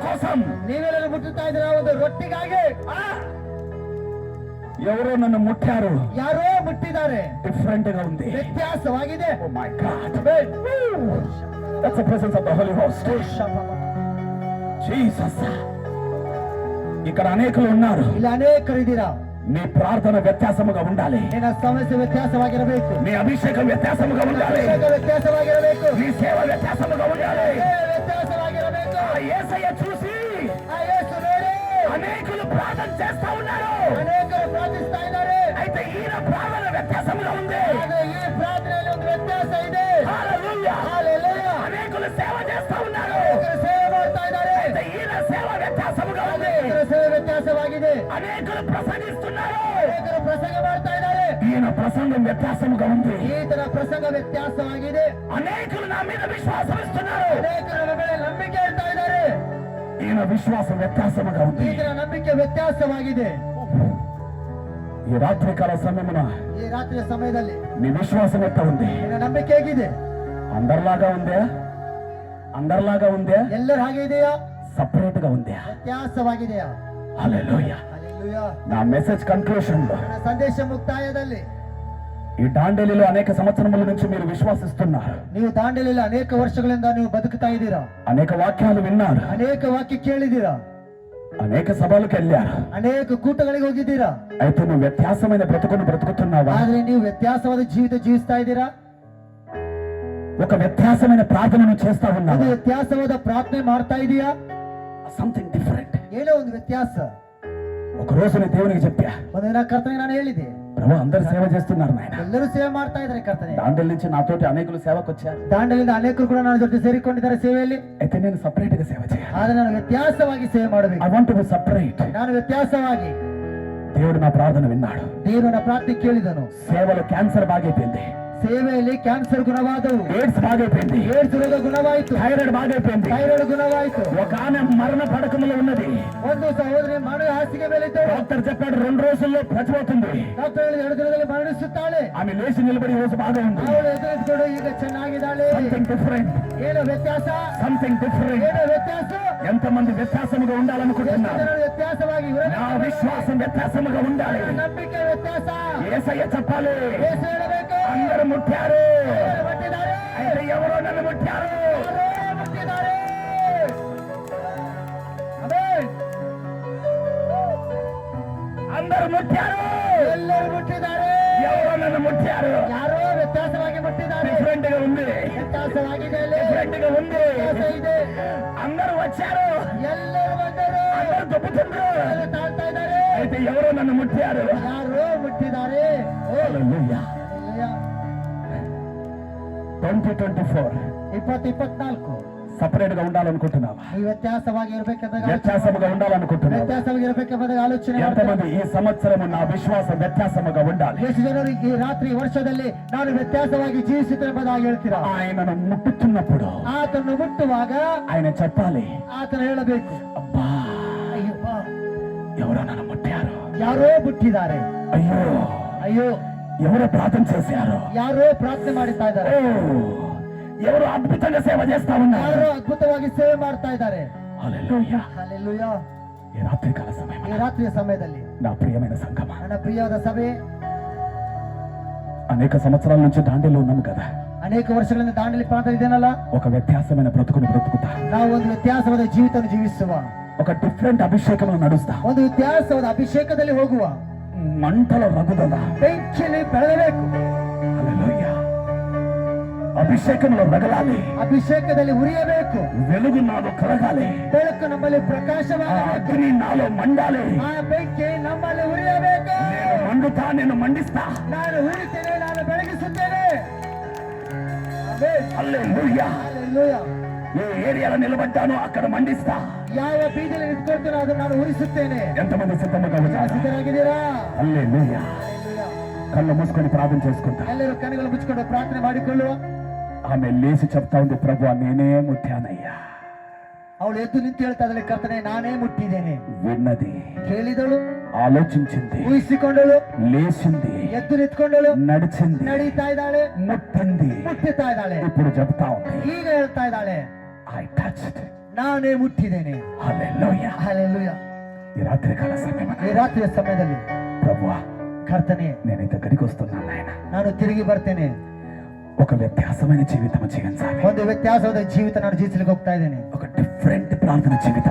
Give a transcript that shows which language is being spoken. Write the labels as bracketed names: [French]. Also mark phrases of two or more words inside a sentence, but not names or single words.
[Telugu] నిమిత్తం [Kannada] ನೀವೆಲ್ಲರೂ ಮುಟ್ಟುತ್ತಾ ಇದ್ದೀರಾ ಒಂದು ರೊಟ್ಟಿಗಾಗಿ. [Telugu] ఎవరో నన్ను ముట్టారు. [Kannada] ಯಾರೋ ಮುಟ್ಟಿದ್ದಾರೆ. [Telugu] డిఫరెంట్ గా ఉంది. [Kannada] ವ್ಯತ್ಯಾಸವಾಗಿದೆ. [English] Oh my God. That's the presence of the Holy Ghost. [Telugu] జీసస్. ఇక్కడ అనేకులు ఉన్నారు. [Kannada] ಇಲ್ಲಿ ಅನೇಕರು ಇದ್ದೀರಾ. [Telugu] నీ ప్రార్థన వ్యత్యాసముగా ఉండాలి. [Kannada] ನಿನ್ನ ಸಮಸ್ಯೆ ವ್ಯತ್ಯಾಸವಾಗಿರಬೇಕು. [Telugu] నీ అభిషేకం వ్యత్యాసముగా ఉండాలి. [Kannada] ವ್ಯತ್ಯಾಸವಾಗಿರಬೇಕು. [Telugu] నీ సేవ వ్యత్యాసముగా ఉండాలి. [Kannada] ವ್ಯತ್ಯಾಸವಾಗಿರಬೇಕು. [Telugu] ఆ యేసయ్య చూసి [Kannada] ಆ ಯೇಸು ನೋಡಿ [Telugu] అనేకులు ప్రార్థన చేస్తా ఉన్నారు. [Kannada] ಅನೇಕರು ಪ್ರಾರ್ಥಿಸ್ತಾ ಇದ್ದಾರೆ. [Telugu] అయితే ఈయన ప్రార్థన వ్యత్యాసముగా ఉంది. [Kannada] ಆದ್ರೆ ಈ ಪ್ರಾರ್ಥನೆಯಲ್ಲಿ ಒಂದು ವ್ಯತ್ಯಾಸ ಇದೆ. [Telugu] హల్లెలూయా. హల్లెలూయా. అనేకులు సేవ చేస్తా ఉన్నారు. [Kannada] ಅನೇಕರು ಸೇವೆ ಮಾಡ್ತಾ ಇದ್ದಾರೆ. [Telugu] అయితే ఈయన సేవ వ్యత్యాసముగా ఉంది. [Kannada] ಅನೇಕರ ಸೇವೆ ವ್ಯತ್ಯಾಸವಾಗಿದೆ. [Telugu] అనేకులు ప్రసంగిస్తున్నారు. [Kannada] ಅನೇಕರು ಪ್ರಸಂಗ ಮಾಡ್ತಾ ಇದ್ದಾರೆ. [Telugu] ఈయన ప్రసంగం వ్యత్యాసముగా ఉంది. [Kannada] ಈತನ ಪ್ರಸಂಗ ವ್ಯತ್ಯಾಸವಾಗಿದೆ. [Telugu] అనేకులు నా మీద విశ్వాసం ఇస్తున్నారు. [Kannada] ಅನೇಕರು ನನ್ನ ಮೇಲೆ ನಂಬಿಕೆ ಇಡ್ತಾ ಇದ್ದಾರೆ. [Telugu] ఈయన విశ్వాసం వ్యత్యాసముగా ఉంది. [Kannada] ಈತನ ನಂಬಿಕೆ ವ್ಯತ್ಯಾಸವಾಗಿದೆ. [Telugu] ఈ రాత్రికాల సమయమున [Kannada] ಈ ರಾತ್ರಿಯ ಸಮಯದಲ್ಲಿ [Telugu] నీ విశ్వాసం ఎంత ఉంది? [Kannada] ನಿನ್ನ ನಂಬಿಕೆ ಹೇಗಿದೆ? [Telugu] అందరిలాగా ఉందా? అందరిలాగా ఉందా? [Kannada] ಎಲ್ಲರೂ ಹಾಗೆ ಇದೆಯಾ? [Telugu] సపరేట్ గా ఉందా? [Kannada] ವ್ಯತ್ಯಾಸವಾಗಿದೆಯಾ? [Telugu] హల్లెలూయా. [Kannada] ಹಲ್ಲೆಲೂಯಾ. [Telugu] నా [English] message conclusion [Telugu] లో [Kannada] ನನ್ನ ಸಂದೇಶ ಮುಕ್ತಾಯದಲ್ಲಿ [Telugu] ఈ డాండేలిలో అనేక సంవత్సరముల నుంచి మీరు విశ్వాసిస్తున్నారు. [Kannada] ನೀವು ದಾಂಡೇಲಿಯಲ್ಲಿ ಅನೇಕ ವರ್ಷಗಳಿಂದ ನೀವು ಬದುకుತಾ ಇದ್ದೀರಾ. [Telugu] అనేక వాక్యాలు విన్నారు. [Kannada] ಅನೇಕ ವಾಕ್ಯ ಕೇಳಿದ್ದೀರಾ. [Telugu] అనేక సభలకు వెళ్ళారు. [Kannada] ಅನೇಕ ಕೂಟಗಳಿಗೆ ಹೋಗಿದ್ದೀರಾ. [Telugu] అయితే నువ్వు వ్యత్యాసమైన బ్రతుకును బ్రతుకుతున్నావా? [Kannada] ಆದ್ರೆ ನೀವು ವ್ಯತ್ಯಾಸವಾದ ಜೀವಿತ ಜೀವಿಸ್ತಾ ಇದ್ದೀರಾ. [Telugu] ఒక వ్యత్యాసమైన ప్రార్థనను చేస్తా [Kannada] ಒಂದು [Telugu] ఉన్నావా? [Kannada] ವ್ಯತ್ಯಾಸವಾದ ಪ್ರಾರ್ಥನೆ ಮಾಡ್ತಾ ಇದೀಯಾ? [English] Something different. [Kannada] ಏನೋ ಒಂದು ವ್ಯತ್ಯಾಸ. [Telugu] ఒక రోజు నేను దేవునికి చెప్పా, [Kannada] ಒಂದಿನ ಕರ್ತನೆ ನಾನು ಹೇಳಿದೆ, [Telugu] ప్రభు అందరు సేవ చేస్తున్నారు నాయన. [Kannada] ಎಲ್ಲರೂ ಸೇವೆ ಮಾಡ್ತಾ ಇದ್ದಾರೆ ಕರ್ತನೆ. [Telugu] దాండేలి నుంచి నాతోటి అనేకులు సేవకు వచ్చారు. [Kannada] ದಾಂಡೇಲಿಂದ ಅನೇಕರು ಕೂಡ ನನ್ನ ಜೊತೆ ಸೇರಿಕೊಂಡಿದ್ದಾರೆ ಸೇವೆಯಲ್ಲಿ. [Telugu] అయితే నేను సపరేట్ గా సేవ చేయాలి. [Kannada] ಆದ್ರೆ ನಾನು ವ್ಯತ್ಯಾಸವಾಗಿ ಸೇವೆ ಮಾಡಬೇಕು. [English] I want to be separate. [Kannada] ನಾನು ವ್ಯತ್ಯಾಸವಾಗಿ. [Telugu] దేవుడు నా ప్రార్థన విన్నాడు. [Kannada] ದೇವರು ನನ್ನ ಪ್ರಾರ್ಥನೆ ಕೇಳಿದನು. [Telugu] సేవలో క్యాన్సర్ బాగైపోయింది. [Kannada] ಸೇವೆಯಲ್ಲಿ ಕ್ಯಾನ್ಸರ್ ಗುಣವಾದವು. [Telugu] ఏడ్స్ బాగైపోయింది. [Kannada] ಏಡ್ಸ್ ರೋಗ ಗುಣವಾಯಿತು. [Telugu] థైరాయిడ్ బాగైపోయింది. [Kannada] ಥೈರಾಯ್ಡ್ ಗುಣವಾಯಿತು. [Telugu] ఒక ఆమె మరణ పడకములో ఉన్నది. [Kannada] ಒಂದು ಸಹೋದರಿ ಮರಣ ಹಾಸಿಗೆ ಮೇಲೆ ಇದ್ದಳು. [Telugu] డాక్టర్ చెప్పాడు 2 రోజుల్లో చచ్చిపోతుంది. [Kannada] ಡಾಕ್ಟರ್ ಹೇಳಿದ 2 ದಿನದಲ್ಲಿ ಮರಣಿಸುತ್ತಾಳೆ. [Telugu] ఆమె లేచి నిలబడి రోజు బాగా ఉంది. [Kannada] ಅವಳು ಎದುರಿಸಿಕೊಂಡು ಈಗ ಚೆನ್ನಾಗಿದ್ದಾಳೆ. [English] Something different. [Kannada] ಏನೋ ವ್ಯತ್ಯಾಸ. [English] Something different. [Kannada] ಏನೋ ವ್ಯತ್ಯಾಸ. [Telugu] ఎంతమంది వ్యత్యాసముగా [Kannada] ಎಷ್ಟು [Telugu] ఉండాలనుకుంటున్నారు? [Kannada] ಜನರು ವ್ಯತ್ಯಾಸವಾಗಿ [Telugu] నా విశ్వాసం వ్యత్యాసముగా ఉండాలి. [Kannada] ನಂಬಿಕೆ ವ್ಯತ್ಯಾಸ. [Telugu] యేసయ్య చెప్పాలి, [Kannada] ಏಸು ಹೇಳಬೇಕು. [Telugu] అందరూ ముట్టారు. [Kannada] ಎಲ್ಲರೂ ಮುಟ್ಟಿದ್ದಾರೆ. [Telugu] అయితే ఎవరో నన్ను ముట్టారు. [Kannada] ಎಲ್ಲರೂ ಮುಟ್ಟಿದ್ದಾರೆ. ಆಮೆನ್. [Telugu] అందరూ ముట్టారు. [Kannada] ಎಲ್ಲರೂ ಮುಟ್ಟಿದ್ದಾರೆ. [Telugu] ఎవరో నన్ను ముట్టారు. [Kannada] ಯಾರೋ ವ್ಯತ್ಯಾಸವಾಗಿ ಮುಟ್ಟಿದ್ದಾರೆ. [Telugu] డిఫరెంట్ గా ఉంది. [Kannada] ವ್ಯತ್ಯಾಸವಾಗಿದೆ ಅಲ್ಲಿ. [Telugu] డిఫరెంట్ గా ఉంది. [Kannada] ವ್ಯತ್ಯಾಸ ಇದೆ. [Telugu] అందరూ వచ్చారు. [Kannada] ಎಲ್ಲರೂ ಬಂದರು. [Telugu] అందరూ దొబ్బుతుండ్రు. [Kannada] ಎಲ್ಲರೂ ತಾಳ್ತಾ ಇದ್ದಾರೆ. [Telugu] అయితే ఎవరో నన్ను ముట్టారు. [Kannada] ಯಾರೋ ಮುಟ್ಟಿದ್ದಾರೆ. [Telugu] హల్లెలూయా. [Kannada] ಹಲ್ಲೆಲೂಯಾ. [Telugu] 2024 [Kannada] 2024 [Telugu] సపరేట్ గా ఉండాలనుకుంటున్నావా? [Kannada] ನೀವು ವ್ಯತ್ಯಾಸವಾಗಿ ಇರಬೇಕಂದಾಗ [Telugu] వ్యత్యాసముగా ఉండాలనుకుంటున్నావా? [Kannada] ವ್ಯತ್ಯಾಸವಾಗಿ ಇರಬೇಕೆಂಬುದಾಗಿ ಆಲೋಚನೆ [Telugu] ఎంతమంది [Kannada] ಮಾಡ್ತಾರೆ. [Telugu] ఈ సంవత్సరము నా విశ్వాసం వ్యత్యాసముగా ఉండాలి? [Kannada] ಎಷ್ಟು ಜನರು ಈ ರಾತ್ರಿ ವರ್ಷದಲ್ಲಿ ನಾನು ವ್ಯತ್ಯಾಸವಾಗಿ ಜೀವಿಸುತ್ತೇನೆಂಬುದಾಗಿ ಹೇಳ್ತೀರಾ? [Telugu] ఆయనను ముట్టుతున్నప్పుడు [Kannada] ಆತನು ಮುಟ್ಟುವಾಗ [Telugu] ఆయన చెప్పాలి, [Kannada] ಆತನು ಹೇಳಬೇಕು, [Telugu] అబ్బా [Kannada] ಅಯ್ಯಪ್ಪ [Telugu] ఎవరో నన్ను ముట్టారు. [Kannada] ಯಾರೋ ಮುಟ್ಟಿದ್ದಾರೆ. [Telugu] అయ్యో [Kannada] ಅಯ್ಯೋ [Telugu] ఎవరో ప్రార్థన చేశారు. [Kannada] ಯಾರೋ ಪ್ರಾರ್ಥನೆ ಮಾಡುತ್ತಾ [Telugu] ఓ [Kannada] ಇದ್ದಾರೆ. [Telugu] ఎవరో అద్భుతంగా సేవ చేస్తా ఉన్నారు. [Kannada] ಯಾರೋ ಅದ್ಭುತವಾಗಿ ಸೇವೆ ಮಾಡ್ತಾ ಇದ್ದಾರೆ. [Telugu] హల్లెలూయా. [Kannada] ಹಲ್ಲೆಲೂಯಾ. [Telugu] ఈ రాత్రికాల సమయం [Kannada] ಈ ರಾತ್ರಿಯ ಸಮಯದಲ್ಲಿ [Telugu] నా ప్రియమైన సంగమా, [Kannada] ನನ್ನ ಪ್ರಿಯವಾದ ಸಭೆ, [Telugu] అనేక సంవత్సరాల నుంచి దాండేలో ఉన్నాము కదా. [Kannada] ಅನೇಕ ವರ್ಷಗಳಿಂದ ದಾಂಡೇಲಿ ಪ್ರಾಂತ ಇದೆನಲ್ಲ, [Telugu] ఒక వ్యత్యాసమైన బ్రతుకును బ్రతుకుతా, [Kannada] ನಾವು ಒಂದು ವ್ಯತ್ಯಾಸವಾದ ಜೀವಿತ ಜೀವಿಸುವ, [Telugu] ఒక డిఫరెంట్ అభిషేకమును నడుస్తా, [Kannada] ಒಂದು ವ್ಯತ್ಯಾಸವಾದ ಅಭಿಷೇಕದಲ್ಲಿ ಹೋಗುವ, [Telugu] మంటల రగుదల, [Kannada] ಬೆಂಕಿಯಲ್ಲಿ ಬೆಳಗಬೇಕು. [Telugu] హల్లెలూయా. అభిషేకంలో రగలాలి, [Kannada] ಅಭಿಷೇಕದಲ್ಲಿ ಉರಿಯಬೇಕು. [Telugu] వెలుగు నాలో కలగాలి, [Kannada] ಬೆಳಕು ನಮ್ಮಲ್ಲಿ [Telugu] ఆ [Kannada] ಪ್ರಕಾಶವಾಗಬೇಕು. [Telugu] అగ్ని నాలో మండాలి. [Kannada] ಆ ಬೆಂಕಿ ನಮ್ಮಲ್ಲಿ ಉರಿಯಬೇಕು. [Telugu] నేను మండుతా, నేను మండిస్తా. [Kannada] ನಾನು ಉರಿತೇನೆ, ನಾನು ಬೆಳಗಿಸುತ್ತೇನೆ. ಆಮೆನ್. [Telugu] హల్లెలూయా. [Kannada] ಹಲ್ಲೆಲೂಯಾ. [Telugu] ఏ ఏరియాలో నిలబడ్డానో అక్కడ మండిస్తా. [Kannada] ಯಾವ ಬೀದಿಯಲ್ಲಿ ನಿಂತ್ಕೊಳ್ತೀನೋ ಅದನ್ನು ನಾನು ಉರಿಸುತ್ತೇನೆ. [Telugu] ఎంతమంది సిద్ధంగా ఉన్నారు? [Kannada] ಸಿದ್ಧರಾಗಿದ್ದೀರಾ? [Telugu] హల్లెలూయా. [Kannada] ಹಲ್ಲೆಲೂಯಾ. [Telugu] కళ్ళు మూసుకొని ప్రార్థన చేసుకుంటా. [Kannada] ಎಲ್ಲರೂ ಕಣ್ಣುಗಳು ಮುಚ್ಚಿಕೊಂಡು ಪ್ರಾರ್ಥನೆ ಮಾಡಿಕೊಳ್ಳುವ. [Telugu] ఆమె లేచి చెప్తా ఉంది, ప్రభు నేనే ముట్టానయ్యా. [Kannada] ಅವಳು ಎದ್ದು ನಿಂತು ಹೇಳ್ತಾ ಇದ್ದಾಳೆ, ಕರ್ತನೆ ನಾನೇ ಮುಟ್ಟಿದ್ದೇನೆ. [Telugu] విన్నది, [Kannada] ಕೇಳಿದಳು, [Telugu] ఆలోచించింది, [Kannada] ಊಹಿಸಿಕೊಂಡಳು, [Telugu] లేచింది, [Kannada] ಎದ್ದು ನಿಂತ್ಕೊಂಡಳು, [Telugu] నడిచింది, [Kannada] ನಡೀತಾ ಇದ್ದಾಳೆ, [Telugu] ముట్టింది. [Kannada] ಮುಟ್ಟುತ್ತಾ ಇದ್ದಾಳೆ. [Telugu] ఇప్పుడు చెప్తా ఉంది, [Kannada] ಈಗ ಹೇಳ್ತಾ ಇದ್ದಾಳೆ, [English] I touched, [Kannada] ನಾನೇ ಮುಟ್ಟಿದ್ದೇನೆ. [Telugu] Hallelujah. [Kannada] Hallelujah. [Telugu] ఈ రాత్రి కాల సమయం [Kannada] ఈ రాತ್ರಿಯ ಸಮಯದಲ್ಲಿ [Telugu] ప్రభువా [Kannada] ಕರ್ತನೇ, [Telugu] నేను ఇక్కడికి వస్తున్నాను నాయన. [Kannada] ನಾನು ತಿರುಗಿ ಬರ್ತೇನೆ. [Telugu] ఒక వ్యత్యాసమైన జీవితం జీవించాలి. [Kannada] ಒಂದು ವ್ಯತ್ಯಾಸವಾದ ಜೀವಿತ ನಾನು ಜೀವಿಸಲಿಕ್ಕೆ ಹೋಗ್ತಾ ಇದ್ದೇನೆ. [Telugu] ఒక డిఫరెంట్ ప్రార్థన జీవితం,